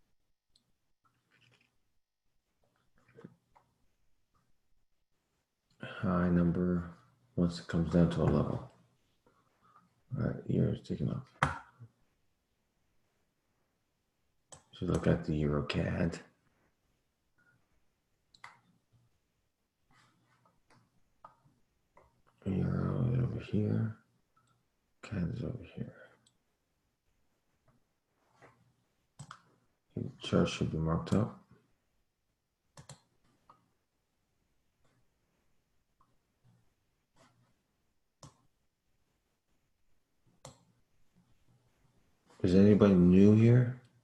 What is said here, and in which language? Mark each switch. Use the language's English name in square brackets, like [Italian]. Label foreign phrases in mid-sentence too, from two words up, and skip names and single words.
[English] High number once it comes down to a level. All right, euro is taking off. So look at the euro CAD. Euro over here. CAD is over here. The chart should be marked up. Is anybody new here?